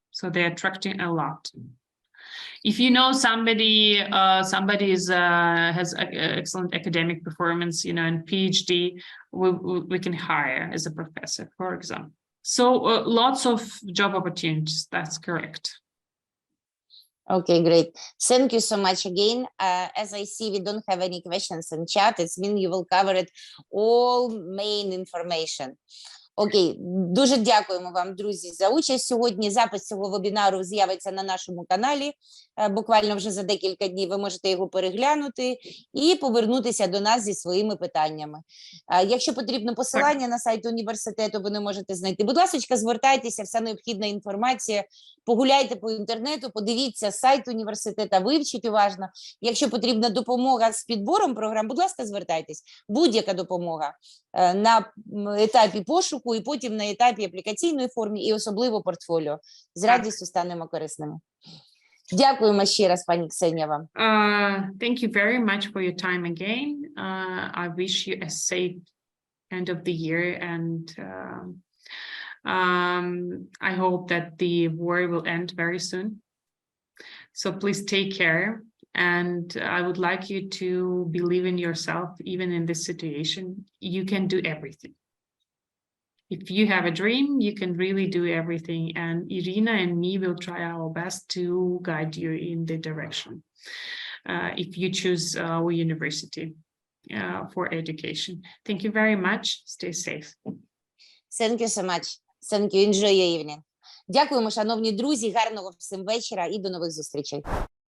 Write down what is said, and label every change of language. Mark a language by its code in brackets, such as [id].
[en] So they're attracting a lot. If you know somebody has excellent academic performance, you know, and PhD, we can hire as a professor, for example. So lots of job opportunities. That's correct. Okay, great. Thank you so much again. As I see, we don't have any questions in chat. It's mean you will cover it all main information. [uk] Окей, дуже дякуємо вам, друзі, за участь сьогодні. Запис цього вебінару з'явиться на нашому каналі. Буквально вже за декілька днів ви можете його переглянути і повернутися до нас зі своїми питаннями. Якщо потрібно посилання на сайт університету, ви не можете знайти. Будь ласка, звертайтеся, вся необхідна інформація. Погуляйте по інтернету, подивіться сайт університету, вивчіть уважно. Якщо потрібна допомога з підбором програм, будь ласка, звертайтесь. Будь-яка допомога на етапі пошуку і потім на етапі аплікаційної форми і особливо портфоліо. З радістю станемо корисними. Дякуємо ще раз, пані Ксенія, вам. [en] Thank you very much for your time again. I wish you a safe end of the year, and I hope that the war will end very soon. So please take care. And I would like you to believe in yourself, even in this situation. You can do everything. If you have a dream, you can really do everything. And Irina and me will try our best to guide you in the direction. If you choose our university for education. Thank you very much. Stay safe. Thank you so much. Thank you. Enjoy your evening. [uk] Дякуємо, шановні друзі. Гарного всім вечора і до нових зустрічей.